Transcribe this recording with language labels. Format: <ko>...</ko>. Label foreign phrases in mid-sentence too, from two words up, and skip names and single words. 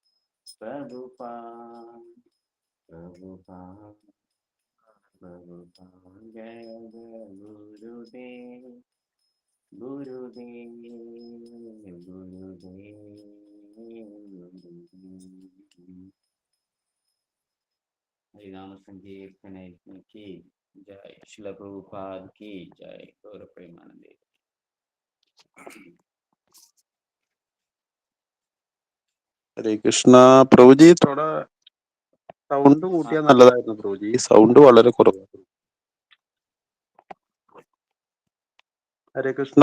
<hi>जय जय गुरुदेव हरिनाम संकीर्तन की जय, श्रील प्रभुपाद की जय, गौर प्रेमानंदे।</hi> <ml>ഹരേ കൃഷ്ണ. പ്രഭുജി തോടെ സൗണ്ട് കൂട്ടിയാൽ നല്ലതായിരുന്നു പ്രഭുജി. സൗണ്ട് വളരെ കുറവാണ്. ഹരേ കൃഷ്ണ.</ml>